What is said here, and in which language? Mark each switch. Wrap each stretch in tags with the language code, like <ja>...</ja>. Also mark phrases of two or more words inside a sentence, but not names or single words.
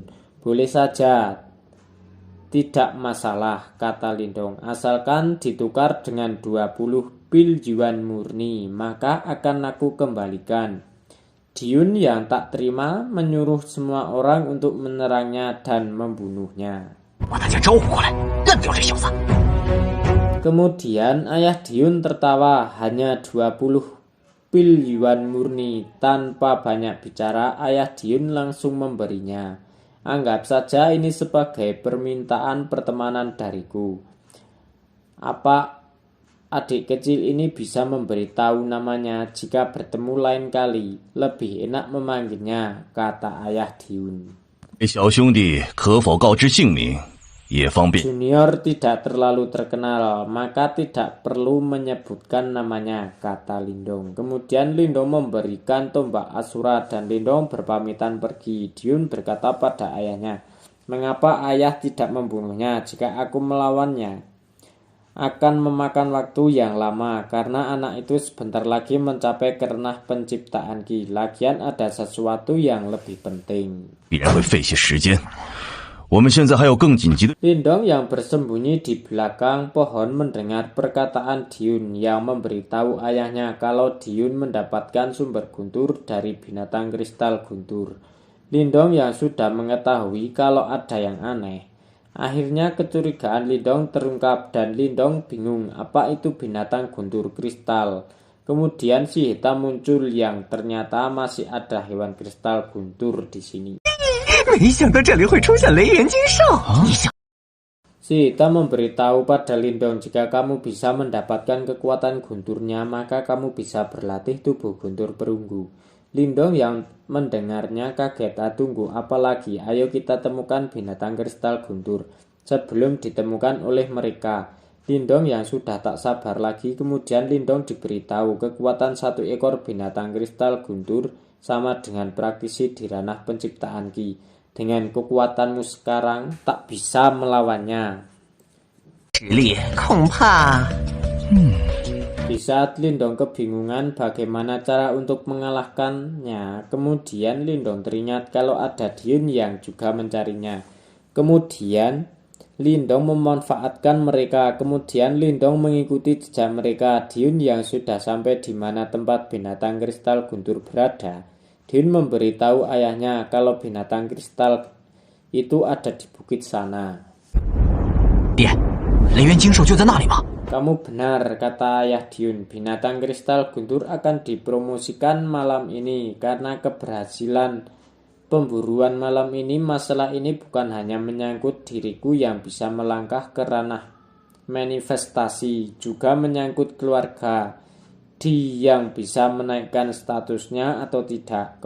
<id>Boleh saja, tidak masalah, kata Lindong. Asalkan ditukar dengan 20 pil yuan murni, maka akan aku kembalikan. Diun yang tak terima menyuruh semua orang untuk menyerangnya dan membunuhnya.</id> <zh>把大家招呼过来，干掉这小子。</zh> <id>Kemudian ayah Diun tertawa, hanya 20 pil yuan murni. Tanpa banyak bicara, ayah Diun langsung memberinya. Anggap saja ini sebagai permintaan pertemanan dariku. Apa adik kecil ini bisa memberitahu namanya jika bertemu lain kali? Lebih enak memanggilnya, kata ayah Diun.</id> <zh>小兄弟可否告知姓名，也方便。</zh> <id>Junior tidak terlalu terkenal, maka tidak perlu menyebutkan namanya, kata Lindong. Kemudian Lindong memberikan tombak Asura dan Lindong berpamitan pergi. Diun berkata pada ayahnya, mengapa ayah tidak membunuhnya jika aku melawannya? Akan memakan waktu yang lama, karena anak itu sebentar lagi mencapai kerenah penciptaan Ki. Lagian ada sesuatu yang lebih penting.</id> <zh>必然会费些时间。我们现在还有更紧急的。</zh> <id>Lindong yang bersembunyi di belakang pohon mendengar perkataan Diun yang memberitahu ayahnya kalau Diun mendapatkan sumber guntur dari binatang kristal guntur. Lindong yang sudah mengetahui kalau ada yang aneh. Akhirnya kecurigaan Lindong terungkap dan Lindong bingung apa itu binatang guntur kristal. Kemudian si hitam muncul yang ternyata masih ada hewan kristal guntur di sini.</id> <zh>没想到这里会出现雷炎金兽。你想，</zh> <id>Si hitam memberitahu pada Lindong jika kamu bisa mendapatkan kekuatan gunturnya maka kamu bisa berlatih tubuh guntur perunggu. Lindong yang mendengarnya kaget, tunggu apalagi, ayo kita temukan binatang kristal guntur sebelum ditemukan oleh mereka. Lindong yang sudah tak sabar lagi, kemudian Lindong diberitahu kekuatan satu ekor binatang kristal guntur sama dengan praktisi di ranah penciptaan Ki. Dengan kekuatanmu sekarang tak bisa melawannya.</id> <zh>实力恐怕</zh> <id>Di saat Lindong kebingungan bagaimana cara untuk mengalahkannya, kemudian Lindong teringat kalau ada Diun yang juga mencarinya. Kemudian Lindong memanfaatkan mereka. Kemudian Lindong mengikuti jejak mereka. Diun yang sudah sampai di mana tempat binatang kristal guntur berada. Diun memberitahu ayahnya kalau binatang kristal itu ada di bukit sana.</id> <zh>爹，雷源金兽就在那里吗？</zh> <id>Kamu benar, kata ayah Diun. Binatang kristal guntur akan dipromosikan malam ini. Karena keberhasilan pemburuan malam ini, masalah ini bukan hanya menyangkut diriku yang bisa melangkah ke ranah manifestasi, juga menyangkut keluarga Di yang bisa menaikkan statusnya atau tidak.</id>